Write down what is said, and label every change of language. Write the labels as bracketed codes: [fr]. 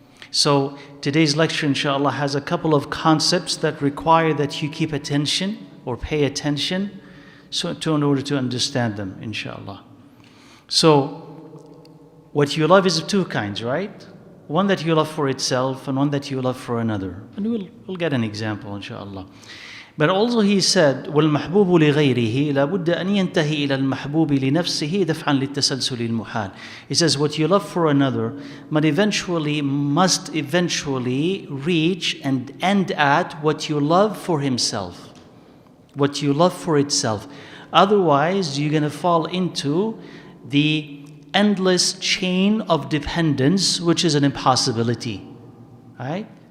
[en] So today's lecture inshallah has a couple of concepts that require that you keep attention or pay attention in order to understand them inshallah. So what you love is of two kinds, right? One that you love for itself and one that you love for another. And we'll get an example inshallah. But also he said, [ar] وَالْمَحْبُوبُ لِغَيْرِهِ لَابُدَّ أَنْ يَنْتَهِي إِلَى الْمَحْبُوبِ لِنَفْسِهِ دَفْعًا لِلتَّسَلْسُلِ الْمُحَالِ. [en] He says what you love for another must eventually reach and end at what you love for himself. What you love for itself. Otherwise you're going to fall into the endless chain of dependence, which is an impossibility, right?